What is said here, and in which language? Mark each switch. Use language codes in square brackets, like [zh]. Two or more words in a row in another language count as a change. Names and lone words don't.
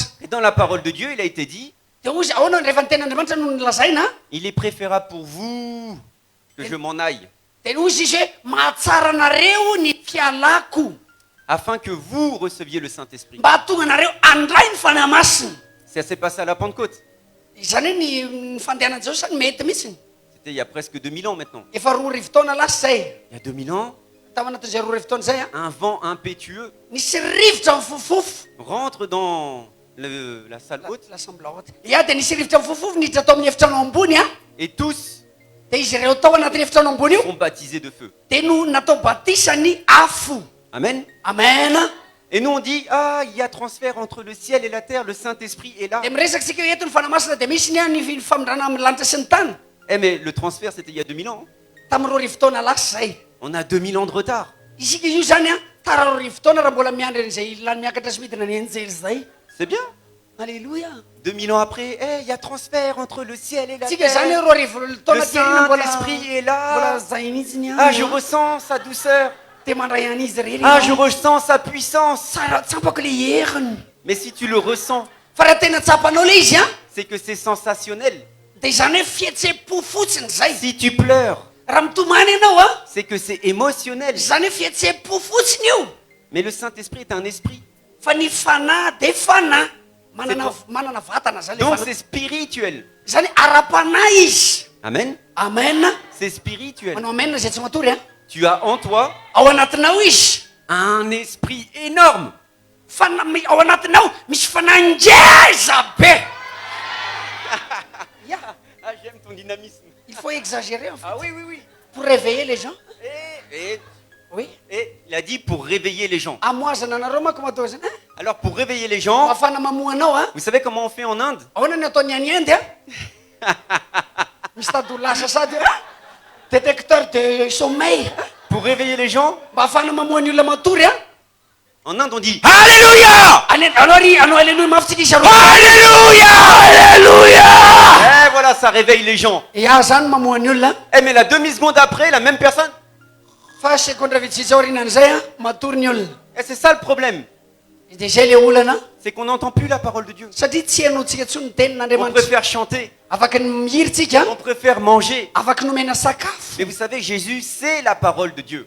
[fr] Et dans la parole de Dieu, il a été dit, [mg] dia ozy ahoana rehefa ny tenin'andriamanitra no nilazaina [fr] il est préférable pour vous que je m'en aille, [mg] dia ozy izy hoe mahatsara anareo ny fialako [fr] afin que vous receviez le Saint-Esprit. [mg] mba hatonga anareo andray ny fanahy masina [fr] Ça s'est passé à la Pentecôte. [mg] izany hoe ny fandehanan'i jesosy zany mety mihitsiny [fr] C'était il y a presque 2000 ans maintenant. [mg] efa roa rivo taona lasa zay [fr] Il y a 2000 ans, [mg] tao anatin'izay roa rivo taona zay a [fr] un vent impétueux [mg] nisy rivotra mifofofo [fr] rentre dans la salle haute [mg] lasamblahota ia dia nisy rivotra mifofofo niditra tao amin'ny efitrano ambony a [fr] et tous [mg] dia izy ireo tao anatin'ny efitrano ambony io [fr] sont baptisés de feu. [mg] dia no natao batisany afo [fr] Amen. [mg] amen [fr] Et nous on dit, ah, il y a transfert entre le ciel et la terre, le Saint-Esprit est là. [mg] dia miresaka sika hoe eto ny fanamasina dia misy ny a ny famindrana amin'ny lanitra sy ny tany [fr] Eh mais le transfert c'était il y a 2000 ans. [mg] tamin'ny roa rivo taona lasa zay [fr] On a 2000 ans de retard. [mg] isika io zany a tara roa rivo taona raha mbola miandry an'izay ilany miakatra sy midina ny anjely zay [fr] C'est bien. [mg] alleloia [fr] 2000 ans après, eh, il y a transfert entre le ciel et la [mg] tsika zany [fr] terre. [mg] hoe roa rivo taona [fr] Le [mg] tiarina mbola [fr] Saint-Esprit est [mg] mbola [fr] là. [mg] zay mihitsiny Ah, a [fr] je ressens sa douceur. [mg] dia mandray an'izy rery [fr] Ah, je ressens sa puissance. [mg] tsara tsapako le heriny [fr] Mais si tu le ressens, [mg] fa raha tena tsapanao le izy a [fr] c'est que c'est sensationnel. [mg] dia zany hoe fihetsepo fotsiny zay [fr] Si tu pleures, [mg] raha mitomany ianao a [fr] c'est que c'est émotionnel. [mg] zany hoe fihetsepo fotsiny io [fr] Mais le Saint-Esprit est un esprit. [mg] fa ny fanahy dia fanahy manana vatana zany le [fr] Donc [mg] fanahy. [fr] c'est spirituel. [mg] zany ara-panahy izy [fr] Amen. [mg] amen [fr] C'est spirituel. [mg] manao amen zay tsy matory a [fr] Tu as en toi [mg] ao anatinao izy [fr] un esprit énorme. [mg] ao anatinao misy fanahy ngeza be Ya, [fr] Ah, j'aime ton dynamisme. il faut exagérer en fait Ah oui, oui, oui. pour réveiller les gens oui Et il a dit pour réveiller les gens. [mg] amoazana anareo manko matao zany [fr] Alors pour réveiller les gens, [mg] afana mamoa anao a [fr] vous savez comment on fait en Inde? [mg] ahoana ny ataony any Inde a misy tady ho lasa sady [fr] détecteur de sommeil Pour réveiller les gens, [mg] mba afana mamoa ny olona matory a [fr] en Inde on dit Alléluia! [mg] anao aleloia mafitsika izy [fr] Alléluia! Alléluia! Eh voilà, ça réveille les gens. [mg] ia zany mamoa ny olona [fr] Eh mais la demi-seconde après, la même personne. [mg] fa sekondra vitsitsy aorinan'izay a matory ny olona [fr] Et c'est ça le problème. [mg] dia zay le olana [fr] C'est qu'on n'entend plus la parole de Dieu. [mg] satria tsy hainontsika tsony ny [fr] On [mg] tenin'andriamanitra [fr] préfère chanter, [mg] afaky ny mihiritsika [fr] on préfère manger. [mg] afaky nomena sakafo [fr] Mais vous savez, Jésus, c'est la parole de Dieu.